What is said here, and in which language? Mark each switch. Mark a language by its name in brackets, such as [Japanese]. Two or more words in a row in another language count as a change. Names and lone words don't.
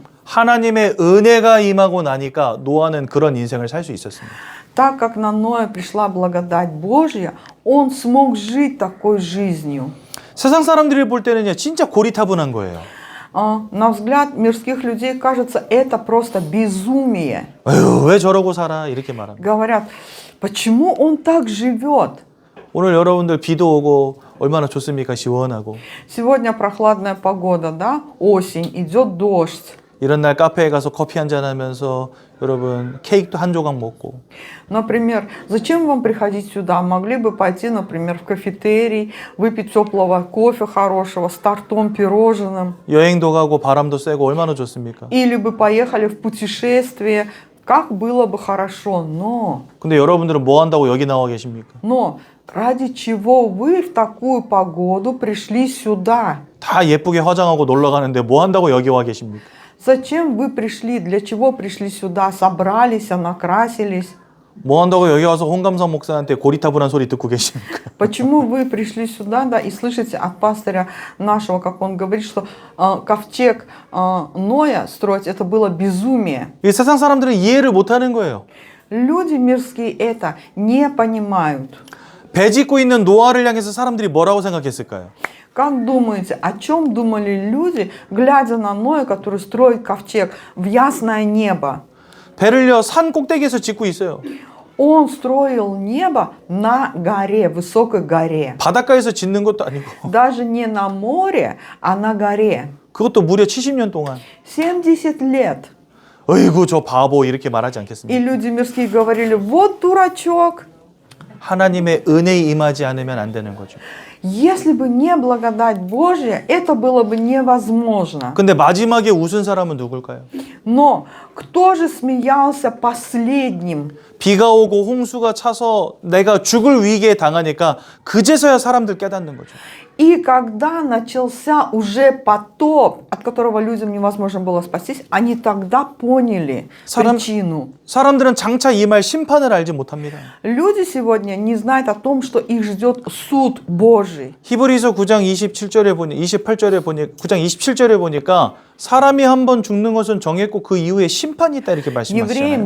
[Korean] 하나님의 은혜가 임하고 나니까 노아는 그런 인생을 살 수 있었습니다. [Russian] Так как на Ноя пришла благодать Божья, он смог жить такой жизнью. [Korean] 세상 사람들이 볼 때는요, 진짜 고리타분한 거예요. [Russian] На взгляд мирских людей кажется, это просто безумие. [Korean] 에휴, 왜 저러고 살아? 이렇게 말합니다. [Russian] Говорят, почему он так живет? [Korean] 오늘 여러분들 비도 오고 얼마나 좋습니까? 시원하고. [Russian] Сегодня прохладная погода, да? Осень, идет дождь. [Korean] 이런 날 카페에 가서 커피 한잔 하면서 여러분 케이크도 한 조각 먹고. [Russian] Например, зачем вам приходить сюда? Могли бы пойти, например, в кафетерий, выпить теплого кофе хорошего с тортом, пирожным. [Korean] 여행도 가고 바람도 쐬고 얼마나 좋습니까? [Russian] Или бы поехали в путешествие. Как было бы хорошо, но [Korean] 근데 여러분들은 뭐 한다고 여기 나와 계십니까? [Russian] ради чего вы в такую погоду пришли сюда? [Korean] 다 예쁘게 화장하고 놀러 가는데 뭐 한다고 여기 와 계십니까? [Russian] Зачем вы пришли? Для чего пришли сюда? Собрались, накрасились. [Korean] 뭐 한다고 여기 와서 홍감성 목사한테 고리타분한 소리 듣고 계십니까? [Russian] Почему вы пришли сюда, да, и слышите от пастыря нашего, как он говорит, что ковчег Ноя строить это было безумие. [Korean] 이 세상 사람들은 이해를 못 하는 거예요. [Russian] Люди мирские это не понимают. [Korean] 배 짓고 있는 노아를 향해서 사람들이 뭐라고 생각했을까요? [Russian] Как думаете, о чем думали люди, глядя на Ноя, который строит ковчег в ясное небо? [Korean] 배를요 산 꼭대기에서 짓고 있어요. [Russian] Он строил небо на горе, высокой горе. [Korean] 바닷가에서 짓는 것도 아니고. [Russian] Даже не на море, а на горе. [Korean] 그것도 무려 70년 동안. [Russian] 70 лет. [Korean] 어이구 저 바보 이렇게 말하지 [Russian] И [Korean] 않겠습니까? [Russian] люди мирские говорили, вот дурачок. [Korean] 하나님의 은혜에 임하지 않으면 안 되는 거죠. [Russian] Если бы не благодать Божья, это было бы невозможно. [Korean] 근데 마지막에 웃은 사람은 누굴까요? [Russian] Но кто же смеялся последним? [Korean] 비가 오고 홍수가 차서 내가 죽을 위기에 당하니까 그제서야 사람들 깨닫는 거죠. [Russian] И когда начался уже потоп, от которого людям невозможно было спастись, они тогда поняли причину. [Korean] 사람들은 장차 임할 심판을 알지 못합니다. [Russian] Люди сегодня не знают о том, что их ждет суд Божий. [Korean] 히브리서 9장 27절에 보니 28절에 보니 9장 27절에 보니까 사람이 한 번 죽는 것은 정했고 그 이후에 심판이 있다 이렇게 말씀하시잖아요.